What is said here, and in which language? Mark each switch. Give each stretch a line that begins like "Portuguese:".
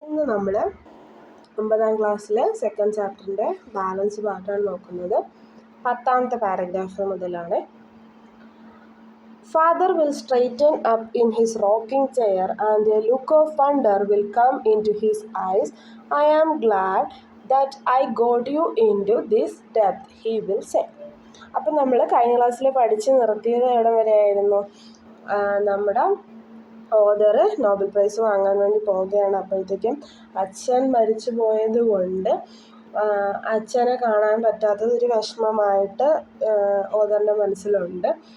Malayalam: നമ്മൾ 9ാം ക്ലാസ്സിലെ സെക്കൻഡ് ചാപ്റ്ററിൻ്റെ ബാലൻസ് പാർട്ടാണ് നോക്കുന്നത്. 10ാമത്തെ പാരഗ്രാഫ് മുതലാണ്.
English: Father will straighten up in his rocking chair and a look of wonder will come into his eyes. I am glad that I got you into this depth, he will say.
Malayalam: അപ്പം നമ്മൾ കഴിഞ്ഞ ക്ലാസ്സിൽ പഠിച്ച് നിർത്തിയത് എവിടെ വരെയായിരുന്നു? നമ്മുടെ author Nobel prize വാങ്ങാൻ വേണ്ടി പോവുകയാണ്. അപ്പോഴത്തേക്കും അച്ഛൻ മരിച്ചു പോയത് കൊണ്ട് അച്ഛനെ കാണാൻ പറ്റാത്തത് ഒരു വിഷമമായിട്ട് ഓദറിൻ്റെ മനസ്സിലുണ്ട്.